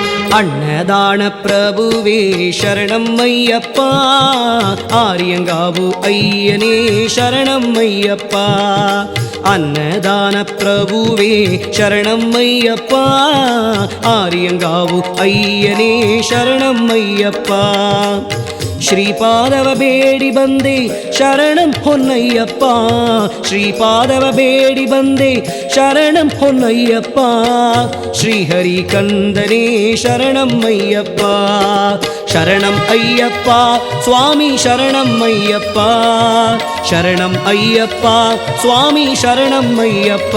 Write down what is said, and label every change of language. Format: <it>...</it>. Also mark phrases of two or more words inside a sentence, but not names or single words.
<ta>அன்னதான பிரபுவே சரணம் ஐயப்பா, ஆரியங்காவு ஐயனே சரணம் ஐயப்பா. அன்னதான பிரபுவே சரணம் ஐயப்பா, ஆரியங்காவு ஐயனே சரணம் ஐயப்பா.</ta> <kn>ಶ್ರೀಪಾದವ ಬೇಡಿ ಬಂದೆ ಶರಣಂ ಹೊನ್ನಯ್ಯಪ್ಪ, ಶ್ರೀಪಾದವ ಬೇಡಿ ಬಂದೆ ಶರಣಂ ಹೊನ್ನಯ್ಯಪ್ಪ. ಶ್ರೀಹರಿ ಕಂದನೇ ಶರಣಂ ಅಯ್ಯಪ್ಪ, ಶರಣಂ ಅಯ್ಯಪ್ಪ ಸ್ವಾಮಿ ಶರಣಂ ಅಯ್ಯಪ್ಪ, ಶರಣಂ ಅಯ್ಯಪ್ಪ ಸ್ವಾಮಿ ಶರಣಂ ಅಯ್ಯಪ್ಪ.</kn>